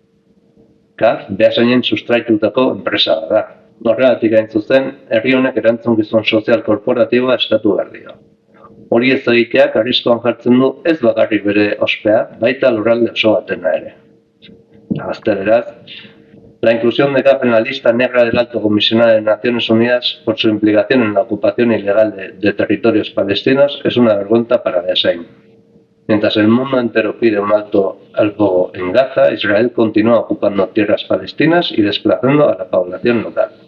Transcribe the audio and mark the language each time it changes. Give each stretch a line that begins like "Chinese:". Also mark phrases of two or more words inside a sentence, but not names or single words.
Basque: Kaf, Beasainen sustraitutako enpresa da. Horregatik hain zuzen, herri honek erantzunkizun sozial korporatiboa eskatu behar dio. Hori ez egiteak arriskoan jartzen du ez bakarrik bere ospea, baita lurralde oso batena ere. Gazteleraz,
Spanish: la inclusión de Kaf en la lista negra del Alto Comisionado de Naciones Unidas por su implicación en la ocupación ilegal de territorios palestinos es una vergüenza para Beasain. Mientras el mundo entero pide un alto al fuego en Gaza, Israel continúa ocupando tierras palestinas y desplazando a la población local.